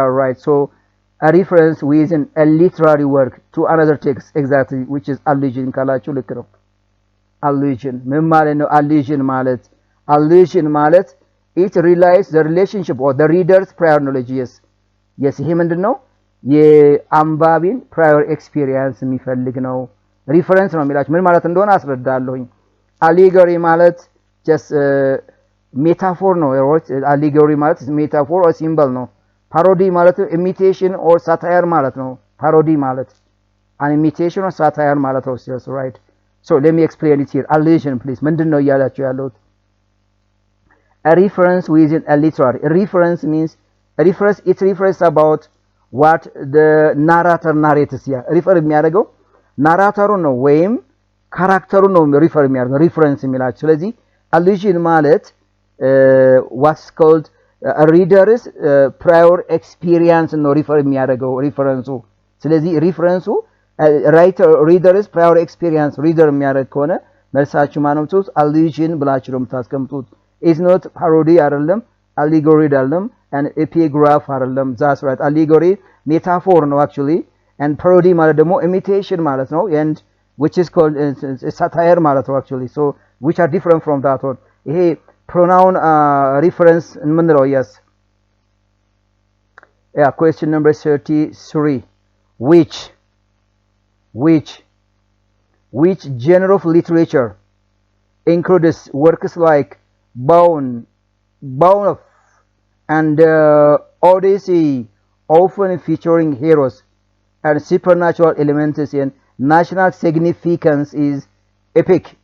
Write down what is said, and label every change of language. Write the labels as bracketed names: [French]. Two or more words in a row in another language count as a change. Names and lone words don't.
[English] right so a reference within a literary work to another text exactly which is allusion [Amharic] ካላችሁ ልክ ነው [English] allusion [Amharic] ምን ማለት ነው [English] allusion ማለት it relies the relationship or the reader's prior knowledge yes [Amharic] ይሄ ምንድነው የአንባቢን [English] prior experience [Amharic] የሚፈልግ ነው reference ነው የሚላችሁ ምን ማለት እንደሆነ አስረዳለሁኝ allegory ማለት [English] just metaphor [Amharic] ነው allegory ማለት [English] metaphor or symbol [Amharic] ነው parody [English] ማለት imitation or satire [Amharic] ማለት ነው [English] parody ማለት an imitation or satire [Amharic] ማለት ነው [English] yes right so let me explain it here allusion please [Amharic] ምንድነው ያላችሁ ያለው [English] a reference within a literary a reference means it refers about what the narrator narrates here refer [Amharic] የሚያደርገው ናራተሩ ነው ወይም ካራክተሩ ነው [English] refer የሚያደርገው reference [Amharic] የሚላችሁ ስለዚህ [English] allusion ማለት what's called a reader's prior experience ነው refer የሚያደርገው reference ስለዚህ reference reader's prior experience reader [Amharic] የሚያደርግ ከሆነ መልሳችሁ ማነው የምትሉት? [English] allusion [Amharic] ብላችሁ ነው የምታስቀምጡት። [English] is not parody አይደለም allegory አይደለም and epigraph አይደለም that's right allegory metaphor ነው actually and parody [Amharic] ማለት ደግሞ [English] imitation [Amharic] ማለት ነው [English] and which is called satire [Amharic] ማለት ነው [English] actually so which are different from that one ይሄ pronoun reference የምንለው yes yeah question number 33 which genre of literature includes works like Bound and Odyssey, often featuring heroes and supernatural elements and national significance is epic.